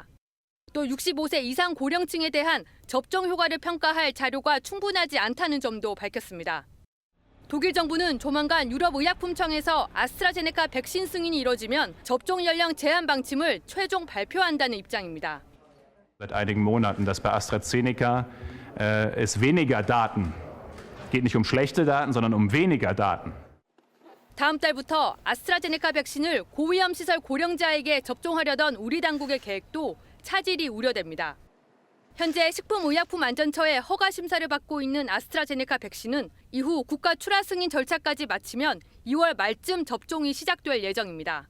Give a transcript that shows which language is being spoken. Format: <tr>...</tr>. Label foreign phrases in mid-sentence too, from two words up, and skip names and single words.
<ko>또 65세 이상 고령층에 대한 접종 효과를 평가할 자료가 충분하지 않다는 점도 밝혔습니다. 독일 정부는 조만간 유럽의약품청에서 아스트라제네카 백신 승인이 이뤄지면 접종 연령 제한 방침을 최종 발표한다는 입장입니다.</ko> <de>Seit einigen Monaten, dass bei AstraZeneca es weniger Daten geht, nicht um schlechte Daten, sondern um weniger Daten.</de> <ko>다음 달부터 아스트라제네카 백신을 고위험 시설 고령자에게 접종하려던 우리 당국의 계획도 차질이 우려됩니다. 현재 식품의약품안전처의 허가 심사를 받고 있는 아스트라제네카 백신은 이후 국가 출하 승인 절차까지 마치면 2월 말쯤 접종이 시작될 예정입니다.</ko>